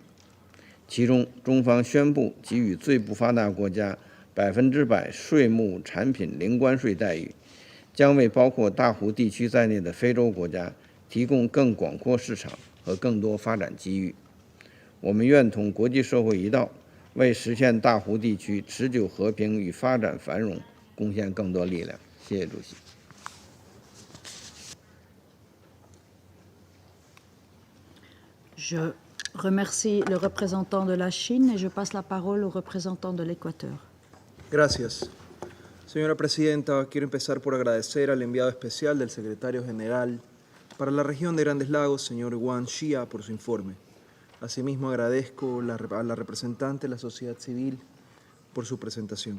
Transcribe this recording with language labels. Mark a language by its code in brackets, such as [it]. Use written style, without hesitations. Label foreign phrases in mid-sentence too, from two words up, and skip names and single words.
[zh] 其中，中方宣布给予最不发达国家100%税目产品零关税待遇，将为包括大湖地区在内的非洲国家提供更广阔市场和更多发展机遇。我们愿同国际社会一道，为实现大湖地区持久和平与发展繁荣贡献更多力量。谢谢主席。 [fr] Je remercie le représentant de la Chine et je passe la parole au représentant de l'Équateur. [es] Gracias. Señora Presidenta, quiero empezar por agradecer al enviado especial del Secretario General para la región de Grandes Lagos, señor Wang Xia, por su informe. Asimismo, agradezco a la representante de la sociedad civil por su presentación.